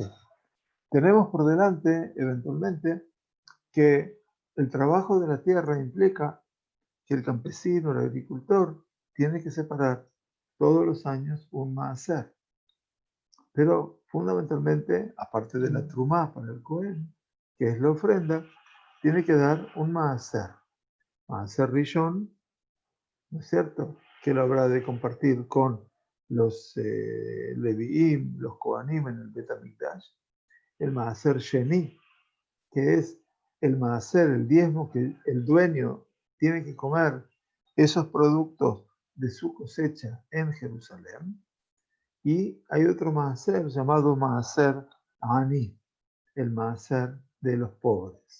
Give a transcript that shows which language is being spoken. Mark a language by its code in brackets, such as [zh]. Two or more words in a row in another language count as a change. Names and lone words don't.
[es] Tenemos por delante, eventualmente, que el trabajo de la tierra implica que el campesino, el agricultor, tiene que separar todos los años un maaser. Pero fundamentalmente, aparte de la trumá para el Cohen, que es la ofrenda, tiene que dar un maaser. [he] מעשר ראשון, [es] ¿no es cierto? Que lo habrá de compartir con los leviim, los kohanim en el Bet HaMikdash. [he] El מעשר שני, [es] que es el maaser, el diezmo que el dueño tiene que comer esos productos de su cosecha en Jerusalén. Y hay otro maaser llamado [he] מעשר עני, [es] el maaser de los pobres.